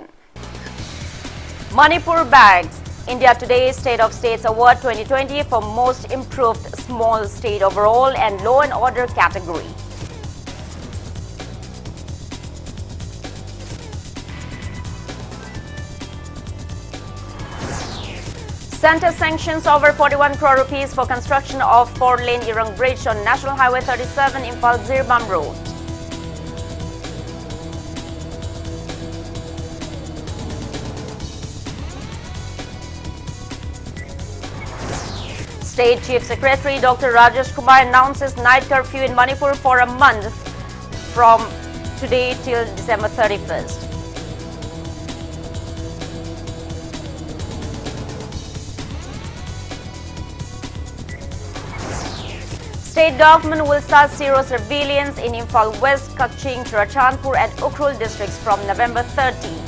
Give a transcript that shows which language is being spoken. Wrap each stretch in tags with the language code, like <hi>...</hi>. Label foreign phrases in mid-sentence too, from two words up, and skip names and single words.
<en>Manipur bags India Today State of States Award 2020 for Most Improved Small State Overall and Law and Order category. Centre sanctions over 41 crore rupees for construction of 4-lane Irang Bridge on National Highway 37 Imphal Zirbam Road. State Chief Secretary Dr. Rajesh Kumar announces night curfew in Manipur for a month from today till December 31st. State government will start zero surveillance in Imphal West, Kaching, Churachandpur and Ukhrul districts from November 30.</en>